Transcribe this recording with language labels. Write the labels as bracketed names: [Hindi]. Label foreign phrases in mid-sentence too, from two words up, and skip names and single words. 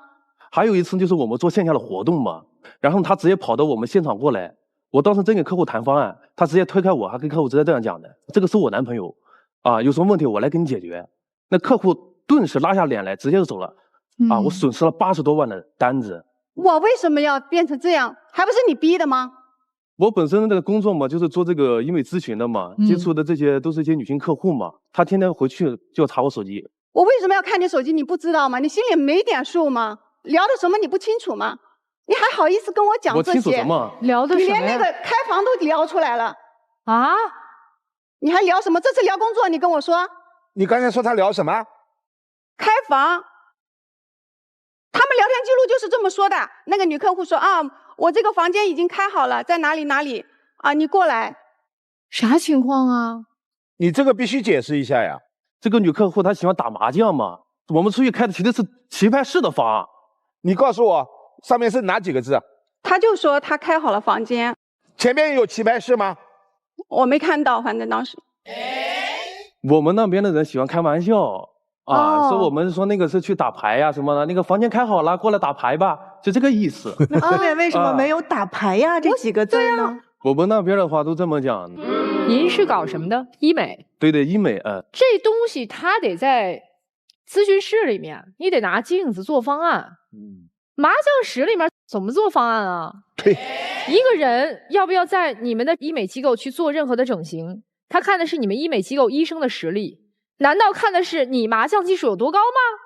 [Chinese] 還有一次就是我們做線下的活動嘛，然後他直接跑到我們現場過來，我當時正給客戶談方案，他直接推開我，還跟客戶直接這樣講的，這個是我男朋友。有什麼問題我來給你解決。那客戶頓時拉下臉來，直接就走了。我損失了80多萬的單子。我為什麼要變成這樣？還不是你逼的嗎？我本身這個工作嘛，就是做這個醫美諮詢的嘛，接觸的這些都是一些女性客戶嘛。他天天回去就要查我手機。我為什麼要看你手機？你不知道嗎？你心裡沒點數嗎？聊的什麼你不清楚嗎？你還好意思跟我講這些？我清楚什麼？聊的什麼？你連那個開房都聊出來了啊？你還聊什麼？這次聊工作，你跟我說。你剛才說他聊什麼？開房。他們聊天記錄就是這麼說的。那個女客戶說啊，我這個房間已經開好了，在哪裡哪裡啊？你過來。啥情況啊？你這個必須解釋一下呀。這個女客戶她喜歡打麻將嘛，我們出去開的其實是棋牌室的房。你告訴我上面是哪幾個字？他就說他開好了房間。前面有棋牌室嗎？我沒看到，反正當時。我們那邊的人喜歡開玩笑說我們說那個是去打牌呀什麼的，那個房間開好了，過來打牌吧，就這個意思。那後面為什麼沒有打牌呀這幾個字呢？我們那邊的話都這麼講。您是搞什麼的？醫美？對的，醫美。這東西它得在諮詢室裡面，你得拿鏡子做方案。麻將室裡面怎麼做方案啊？對，一個人要不要在你們的醫美機構去做任何的整形，他看的是你們醫美機構醫生的實力，難道看的是你麻将技術有多高嗎？